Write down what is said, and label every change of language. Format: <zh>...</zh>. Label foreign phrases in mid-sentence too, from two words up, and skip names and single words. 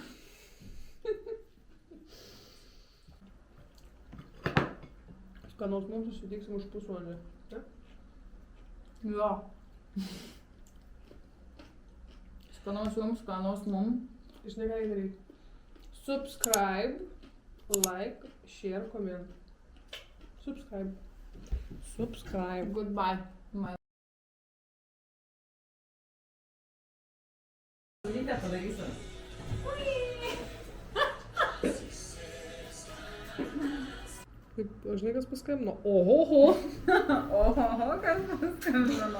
<lt>Skanaus mums susitiksim už pusvalandį. Ne? Jo. Skanaus jums, skanaus mum. Žinai, ką reikia daryti.</lt> <en>Subscribe, like, share, comment. Subscribe. Subscribe. Goodbye.</en> <lt>Ryte padarysiu. Kaip, žinai, kas paskambino? Ohoho. Oho, kas paskambino.</lt>